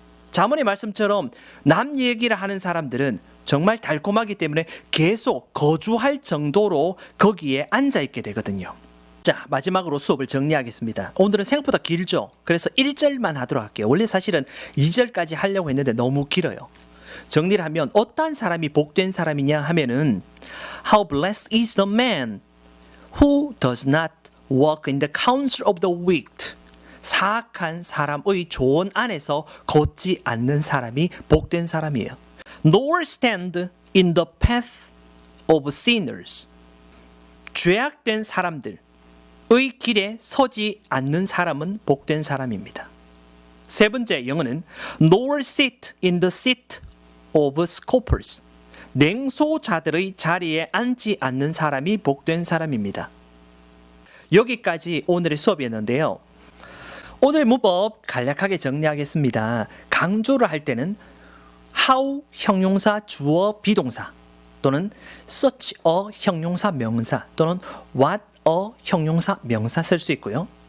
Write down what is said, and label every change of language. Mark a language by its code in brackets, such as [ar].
[ko] 자문의 말씀처럼 남 얘기를 하는 사람들은 정말 달콤하기 때문에 계속 거주할 정도로 거기에 앉아있게 되거든요. 자, 마지막으로 수업을 정리하겠습니다. 오늘은 생각보다 길죠. 그래서 1절만 하도록 할게요. 원래 사실은 2절까지 하려고 했는데 너무 길어요. 정리를 하면 어떠한 사람이 복된 사람이냐 하면은 [en] How blessed is the man who does not walk in the counsel of the wicked. [ko] 사악한 사람의 조언 안에서 걷지 않는 사람이 복된 사람이에요. [en] Nor stand in the path of sinners. [ko] 죄악된 사람들의 길에 서지 않는 사람은 복된 사람입니다. 세 번째 영어는 [en] Nor sit in the seat of scoffers. [ko] 냉소자들의 자리에 앉지 않는 사람이 복된 사람입니다. 여기까지 오늘의 수업이었는데요. 오늘 문법 간략하게 정리하겠습니다. 강조를 할 때는 how 형용사 주어 비동사 또는 such a 형용사 명사 또는 what a 형용사 명사 쓸 수 있고요.